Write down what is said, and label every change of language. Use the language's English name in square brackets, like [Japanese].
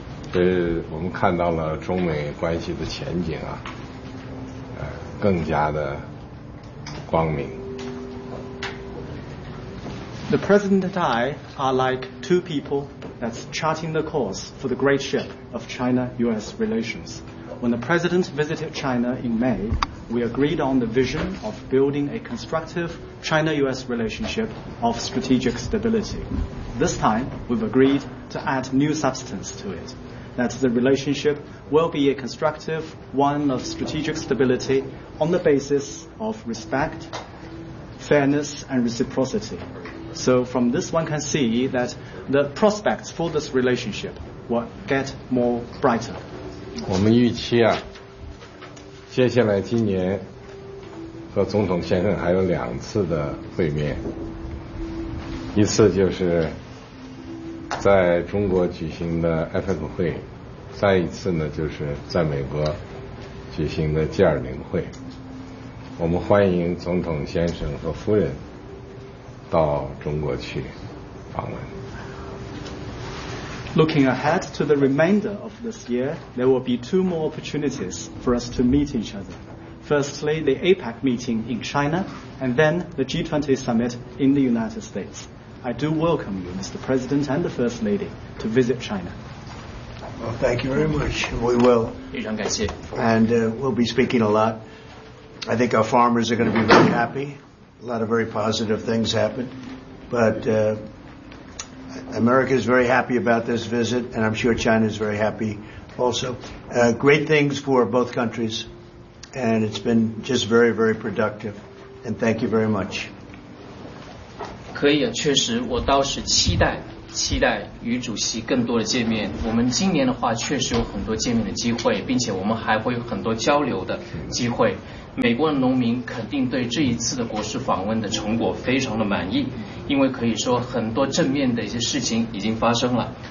[Chinese] 所以我们看到了中美关系的前景啊，更加的光明。 [English] The President and I are like two people that's charting the course for the great ship of China-U.S. relations. When the President visited China in May, we agreed on the vision of building a constructive China-U.S. relationship of strategic stability. This time, we've agreed to add new substance to it. That the relationship will be a constructive one of strategic stability on the basis of respect, fairness, and reciprocity. So from this one can see that the prospects for this relationship will get more brighter. [Chinese] 我们预期啊，接下来今年和总统先生还有两次的会面，一次就是在中国举行的 APEC 会，再一次呢就是在美国举行的 G20 会。我们欢迎总统先生和夫人到中国去访问。 [English] Looking ahead to the remainder of this year, there will be two more opportunities for us to meet each other. Firstly, the APEC meeting in China, and then the G20 summit in the United States. I do welcome you, Mr. President and the First Lady, to visit China. Well, thank you very much. We will. [Chinese] 非常感谢。 [English] And we'll be speaking a lot. I think our farmers are going to be very happy. A lot of very positive things happened. But America is very happy about this visit, and I'm sure China is very happy also. Great things for both countries, and it's been just very, very productive. And thank you very much. [Chinese] 可以啊，确实，我倒是期待与主席更多的见面。我们今年的话确实有很多见面的机会，并且我们还会有很多交流的机会。美国的农民肯定对这一次的国事访问的成果非常的满意，因为可以说很多正面的一些事情已经发生了。